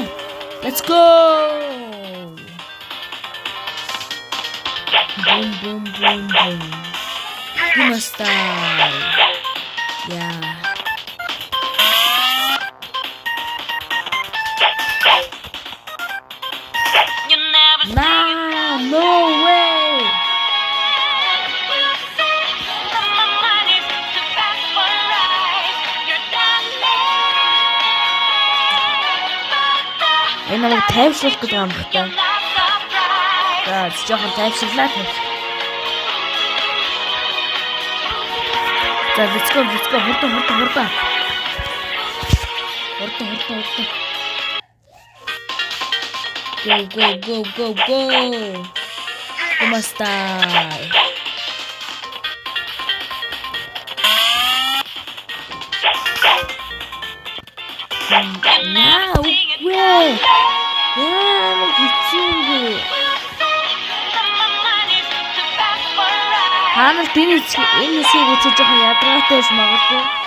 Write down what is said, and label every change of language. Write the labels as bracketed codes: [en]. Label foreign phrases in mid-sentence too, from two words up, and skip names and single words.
[en] Let's go. Boom. You must die. Yeah. Nah, no way. [mn] Энэ нэг тайвшруулах гэдэг юм байна. За, жоохон тайвшруулаад. За, [en] let's go. [mn] Хордон. Go. [en] You must die. Now, way. [mn] Ханал энэ хэсгийг үзэж жоохон ядаргаатай байж магадгүй.